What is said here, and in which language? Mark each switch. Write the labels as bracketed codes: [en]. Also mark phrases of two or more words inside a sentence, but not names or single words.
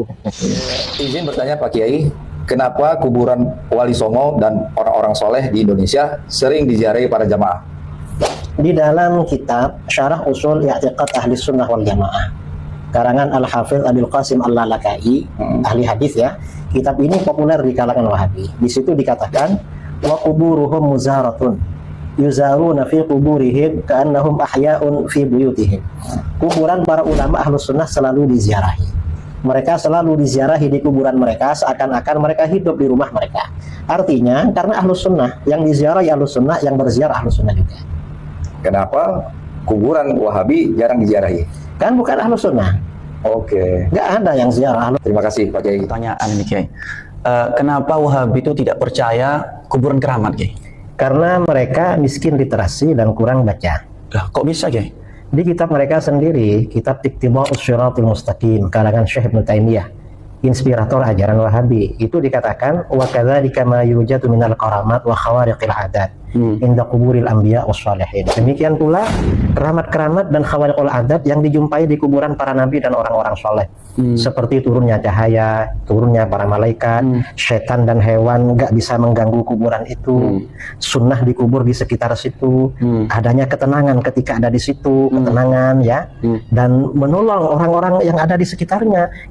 [id] Izin bertanya Pak Kiai, kenapa kuburan Wali Songo dan orang-orang soleh di Indonesia sering diziarahi para jamaah? Di dalam kitab Syarah Usul I'tiqad Ahli Sunnah wal Jamaah, karangan Al-Hafidh Abil Qasim Al-Lalaka'i, ahli hadis ya. Kitab ini populer di kalangan Wahabi. Di situ dikatakan [ar] وقبورهم مزارة يزارون في قبورهم كأنهم أحياء في بيوتهم. [id] Kuburan para ulama Ahlus Sunnah selalu diziarahi. Mereka selalu diziarahi di kuburan mereka seakan-akan mereka hidup di rumah mereka. Artinya karena Ahlus Sunnah, yang diziarahi Ahlus Sunnah, yang berziarah Ahlus Sunnah juga. Kenapa kuburan Wahabi jarang diziarahi? Kan bukan Ahlus Sunnah. Oke, Nggak ada yang ziarah Ahlus. terima kasih Pak Kiai. Pertanyaan nih Kiai, kenapa Wahabi itu tidak percaya kuburan keramat Kiai? Karena mereka miskin literasi dan kurang baca. Lah, kok bisa Kiai? Di kitab mereka sendiri, kitab Iqtida'us Shirathil Mustaqim karangan Syekh Ibnu Taimiyah, inspirator ajaran Wahabi, itu dikatakan [ar] وكذلك ما يوجد من الكرامات وخوارق العادات عند قبور الأنبياء والصالحين. [id] Demikian pula keramat-keramat dan [ar] خوارق العادات [id] yang dijumpai di kuburan para nabi dan orang-orang soleh. Seperti turunnya cahaya, turunnya para malaikat, setan dan hewan nggak bisa mengganggu kuburan itu. Sunnah dikubur di sekitar situ, adanya ketenangan ketika ada di situ, ketenangan ya, dan menolong orang-orang yang ada di sekitarnya.